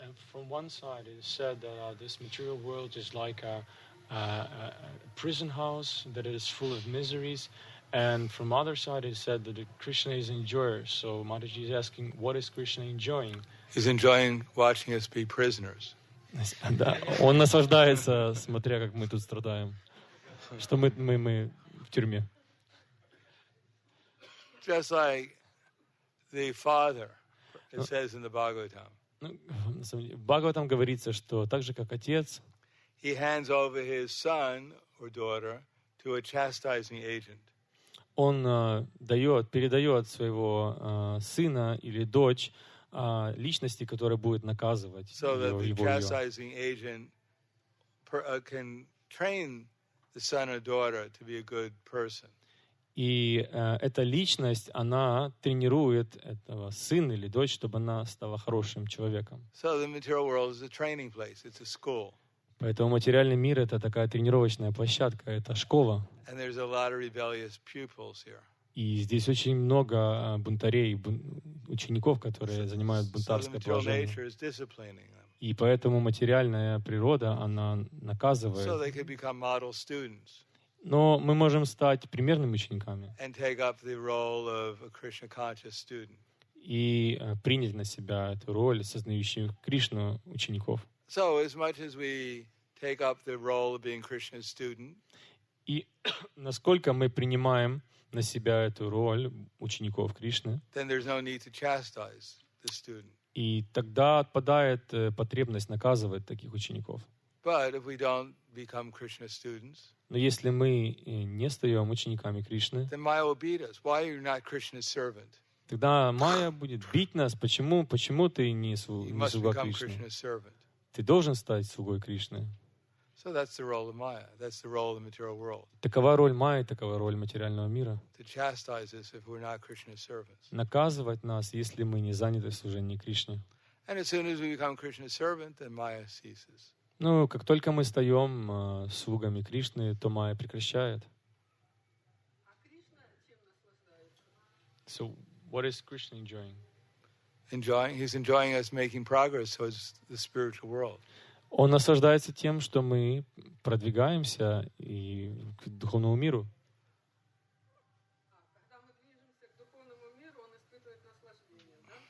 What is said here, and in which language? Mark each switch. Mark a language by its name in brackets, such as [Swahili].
[English] From one side, it is said that this material world is like a prison house, that it is full of miseries. And from other side, it is said that Krishna is enjoyer. So Mataji is asking, what is Krishna enjoying? He's enjoying watching us be prisoners. [Russian] Да, он наслаждается, смотря как мы тут страдаем, что мы в тюрьме. [English] Just like the Father, it says in the Bhagavatam. [Russian] В Бхагаватам говорится, что так же, как отец, [English] He hands over his son or daughter to a chastising agent. [Russian] он передает своего сына или дочь личности, которая будет наказывать [English] So that the [Russian] его. [English] chastising agent can train the son or daughter to be a good person. [Russian] И эта личность, она тренирует этого сына или дочь, чтобы она стала хорошим человеком. [English] So the material world is a training place. It's a school. [Russian] Поэтому материальный мир — это такая тренировочная площадка, это школа. [English] And there's a lot of rebellious pupils here. [Russian] И здесь очень много бунтарей, учеников, которые занимают бунтарское положение. И поэтому материальная природа, она наказывает. [English] So they could become model students. [Russian] Но мы можем стать примерными учениками [English] And take up the role of a Krishna conscious student. [Russian] и принять на себя эту роль сознающих Кришну учеников. [English] So as much as we take up the role of being Krishna's student, [Russian] И насколько мы принимаем на себя эту роль учеников Кришны, [English] then there's no need to chastise the student. [Russian] и тогда отпадает потребность наказывать таких учеников. [English] But if we don't become Krishna students, [Russian] Но если мы не стаем учениками Кришны, [English] then Maya will beat us. Why are you not Krishna's servant? [Russian] тогда Майя будет бить нас. Почему ты не [English] You must [Russian] слуга [English] become [Russian] Кришны? [English] Krishna's servant. [Russian] Ты должен стать слугой Кришны. [English] So that's the role of Maya. That's the role of the material world. [Russian] Такова роль Майи, такова роль материального мира. [English] To chastise us if we're not Krishna's servants. [Russian] Наказывать нас, если мы не заняты в служении Кришне. [English] And as soon as we become Krishna's servant, then Maya ceases. [Russian] Ну, как только мы стаем слугами Кришны, то Майя прекращает. А Кришна чем наслаждается? [English] So, what is Krishna enjoying? He's enjoying us making progress towards the spiritual world. [Russian] Он наслаждается тем, что мы продвигаемся и к духовному миру. Когда мы движемся к духовному миру, он испытывает наслаждение, да?